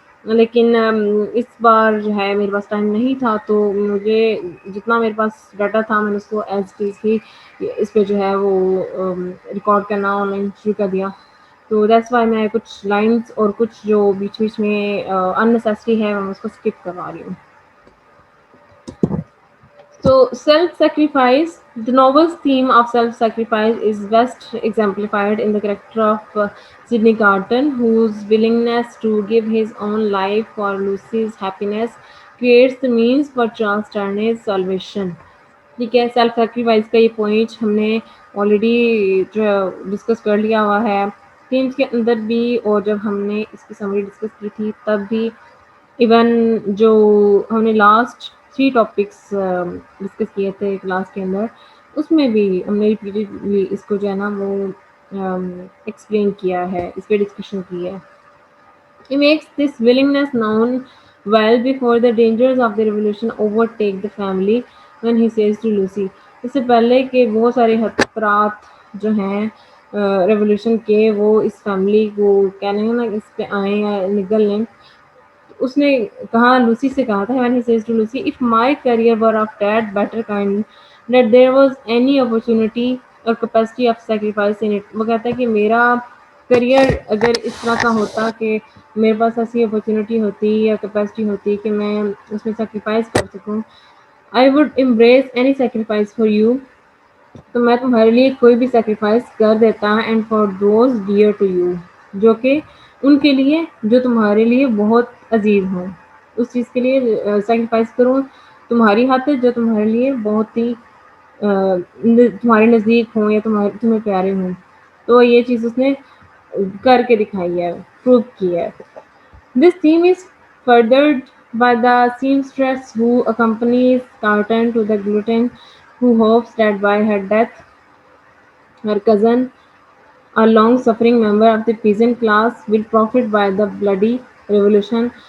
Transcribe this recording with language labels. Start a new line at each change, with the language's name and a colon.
Urdu: لیکن اس بار جو ہے میرے پاس ٹائم نہیں تھا تو مجھے جتنا میرے پاس ڈاٹا تھا میں نے اس کو ایز ٹیز ہی اس پہ جو ہے وہ ریکارڈ کرنا آن لائن شروع کر دیا. تو
English: that's why
Urdu: میں کچھ لائنس اور کچھ جو بیچ بیچ میں اننیسیسری ہے میں اس کو اسکپ کروا رہی ہوں.
English: So, self sacrifice. The novel's theme of self sacrifice is best exemplified in the character of Sidney Carton, whose willingness to give his own life for Lucy's happiness creates the means for Charles Darnay's salvation.
Urdu: ٹھیک ہے، self sacrifice کا یہ point ہم نے already جو discuss کر لیا ہوا ہے تھیمس کے اندر بھی، اور جب ہم نے اس کی سمری ڈسکس کی تھی تب بھی. ایون جو ہم نے لاسٹ 3 ٹاپکس ڈسکس کیے تھے کلاس کے اندر، اس میں بھی ہم نے ریپیٹیڈلی اس کو جو ہے نا وہ ایکسپلین کیا ہے، اس پہ ڈسکشن کی ہے.
English: He makes this willingness known well before the dangers of the revolution overtake the family when he says to Lucy.
Urdu: اس سے پہلے کہ بہت سارے خطرات جو ہیں ریولیوشن کے وہ اس فیملی کو کہنے ہیں نا اس پہ آئیں یا نگل لیں. اس نے کہا لوسی سے کہا تھا
English: when he says to Lucy, if my career were of that better kind that there was any opportunity or capacity of sacrifice in it.
Urdu: وہ کہتا ہے کہ میرا کریئر اگر اس طرح کا ہوتا کہ میرے پاس ایسی اپرچونیٹی ہوتی یا کیپیسٹی ہوتی کہ میں اس میں سیکریفائس کر سکوں.
English: I would embrace any sacrifice for you.
Urdu: تو میں تمہارے لیے کوئی بھی سیکریفائس کر دیتا
English: and for those dear to you,
Urdu: جو کہ ان کے لیے جو تمہارے لیے بہت عزیز ہوں. اس چیز کے لیے سیکریفائس کروں تمہاری خاطر جو تمہارے لیے بہت ہی تمہارے نزدیک ہوں یا تمہیں پیارے ہوں. تو یہ چیز اس نے کر کے دکھائی ہے، پروو کی ہے.
English: This theme is furthered by the seamstress who accompanies Carton to the guillotine, who hopes that by her death her cousin, a long-suffering member of the peasant class, will profit by the bloody revolution.